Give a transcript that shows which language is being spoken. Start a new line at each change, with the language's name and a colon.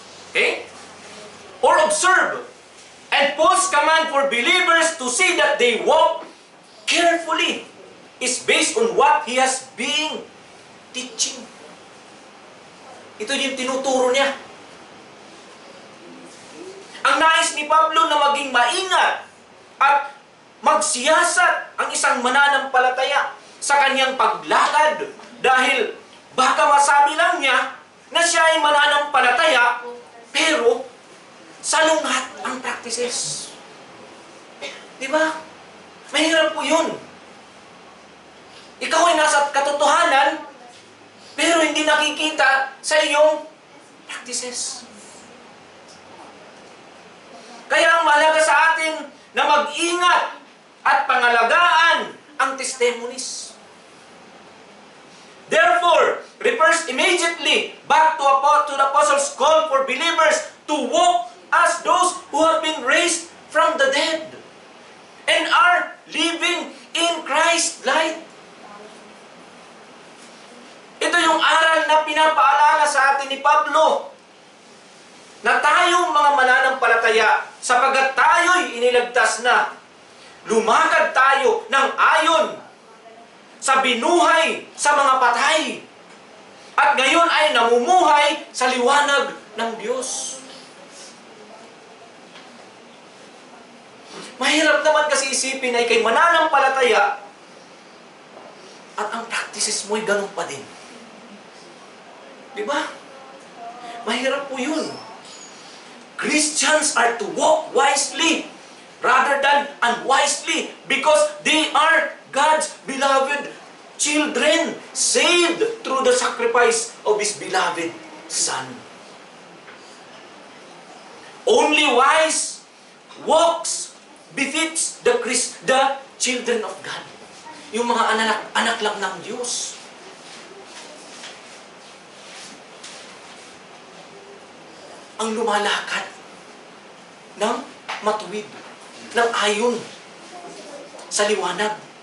English: Okay? Or observe. And Paul's command for believers to see that they walk carefully is based on what he has been teaching.
Filipino: Ito yung tinuturo niya. Ang nais ni Pablo na maging maingat at magsiyasat ang isang mananampalataya sa kanyang paglalakad, dahil baka masabi lang niya na siya ay mananampalataya pero salungat ang practices. Di ba? Mahirap po yun. Ikaw ay nasa katotohanan, pero hindi nakikita sa iyong practices. Kaya ang mahalaga sa atin na mag-ingat at pangalagaan ang testimonies.
English: Therefore, refers immediately back to the apostles' call for believers to walk as those who have been raised from the dead and are living in Christ's light.
Filipino: Ito yung aral na pinapaalala sa atin ni Pablo na tayong mga mananampalataya, sapagkat tayo'y iniligtas na, lumakad tayo ng ayon sa binuhay sa mga patay at ngayon ay namumuhay sa liwanag ng Diyos. Mahirap naman kasi isipin ay kay mananampalataya at ang practices mo'y ganun pa din. Diba? Mahirap po yun.
English: Christians are to walk wisely rather than unwisely because they are God's beloved children, saved through the sacrifice of His beloved Son. Only wise walks befits the children of God.
Filipino: Yung mga anak lang ng Diyos. Ang lumalakad ng matuwid, ng ayon sa liwanag.